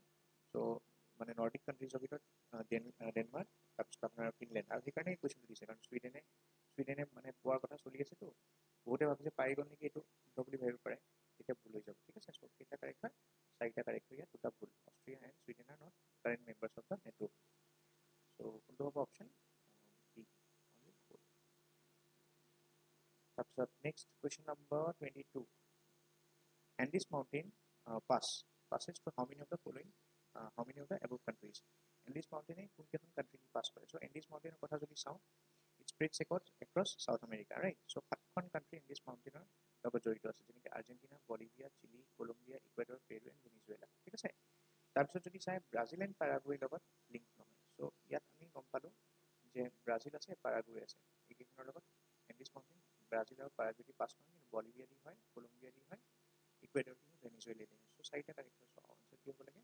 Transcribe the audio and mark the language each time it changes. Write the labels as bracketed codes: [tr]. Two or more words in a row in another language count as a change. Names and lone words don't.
[as] চ' মানে নৰ্ডিক কাণ্ট্ৰিজৰ ভিতৰত ডেনমাৰ্ক, তাৰপিছত আপোনাৰ ফিনলেণ্ড, আৰু সেইকাৰণে এই কুৱেশ্যনটো দিছে, কাৰণ ছুইডেনে মানে পোৱাৰ কথা চলি আছেতো, বহুতে ভাবিছে পাই গ'ল নেকি, এইটো শুদ্ধ বুলি ভাবিব পাৰে, তেতিয়া ভুল হৈ যাব, ঠিক আছে। চ' কেইটা কাৰেক্ট হয়, চাৰিটা কাৰেক্ট হয়, ইয়াত দুটা ভুল। [en] Austria and Sweden are not current members of the NATO. [as] চ' কোনটো হ'ব অপশ্যন ডি। তাৰপিছত [en] next question number [as] 22, [en] Andes mountain passes through how many of the following, how many of the above countries? [as] Andes mountain কোনকেইখন কাণ্ট্ৰি পাছ কৰে? চ' Andes mountain কথা যদি চাওঁ, [en] it spreads across South America, right? [as] চ' 7খন কাণ্ট্ৰি Andes mountain লগত জড়িত আছে, যেনেকৈ আৰ্জেণ্টিনা, বলিভিয়া, চিলি, কলম্বিয়া, ইকুৱেডৰ, পেৰু এণ্ড ভেনিজুৱেলা, ঠিক আছে। তাৰপিছত যদি চাই ব্ৰাজিল এণ্ড পাৰাগুৱেৰ লগত লিংক নহয়। চ' ইয়াত আমি গম পালোঁ যে ব্ৰাজিল আছে, পাৰাগুৱে আছে, এইকেইখনৰ লগত Andes mountain ব্ৰাজিল আৰু পাৰাগুৱে দি পাছ নহয়, কিন্তু বলিভিয়া দি হয়, কলম্বিয়া দি হয়, ইকুৱেডৰ দি হয়, ভেনিজুৱেলা দি হয়। চ' চাৰিটা কাৰেক্ট হয়। চ' আনচাৰ কি হ'ব লাগে?